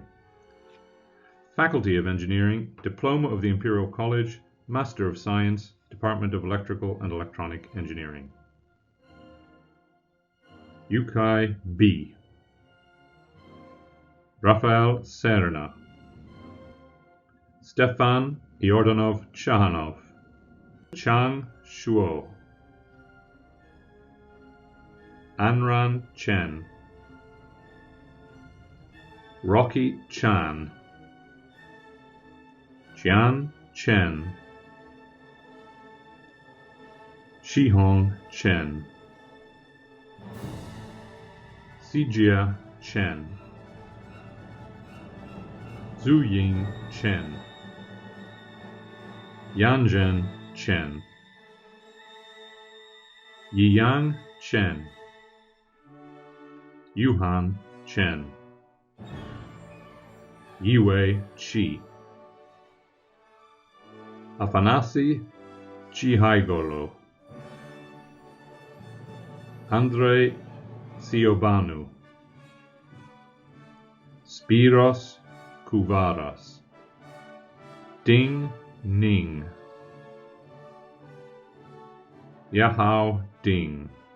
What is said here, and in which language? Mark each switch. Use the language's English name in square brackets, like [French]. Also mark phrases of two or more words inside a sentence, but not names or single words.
[English] Faculty of Engineering, Diploma of the Imperial College, Master of Science, Department of Electrical and Electronic Engineering. Yukai B. Rafael Serna. Stefan Iordanov Chahanov. Chang Shuo. Anran Chen. Rocky Chan. Jian Chen. Shihong Chen. Sijia Chen. Zuying Chen. Yanzhen Chen. Yiyang Chen. Yuhan Chen. Yiwei Chi. Afanasi Chihaigolo. Andrei Siobanu. Spiros Kouvaras. Ding Ning. Yahao Ding.